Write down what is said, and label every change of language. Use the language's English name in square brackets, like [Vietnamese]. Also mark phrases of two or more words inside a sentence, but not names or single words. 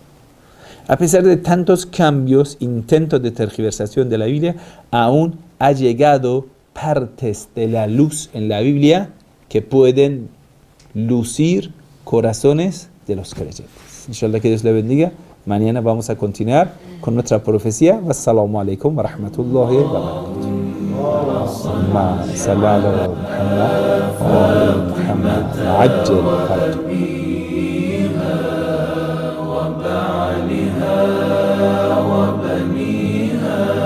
[Spanish] A pesar de tantos cambios, intentos de tergiversación de la Biblia, aún ha llegado partes de la luz en la Biblia que pueden lucir corazones de los creyentes. Inshallah, que Dios le bendiga. Mañana vamos a continuar con nuestra profecía. [Arabic] والسلام عليكم و رحمة الله و بركاته. اللهم صل على محمد وآل محمد عجل فرجها وبعلها وبنيها